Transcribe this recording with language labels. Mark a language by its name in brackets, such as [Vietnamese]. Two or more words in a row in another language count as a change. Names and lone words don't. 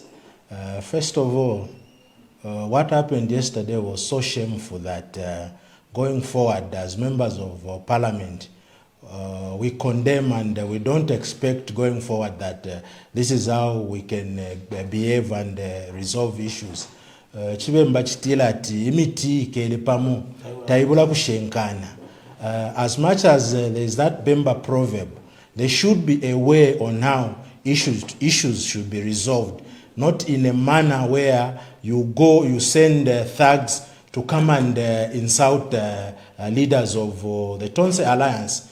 [English] First of all, what happened yesterday was so shameful that going forward as members of Parliament, we condemn, and we don't expect going forward that this is how we can behave and resolve issues. [Bemba] Chibemba chitila ati imiti kelepamu taibula kushenkana. [English] As much as there is that Bemba proverb, there should be a way on how issues should be resolved. Not in a manner where you go, you send thugs to come and insult leaders of the Tonse Alliance.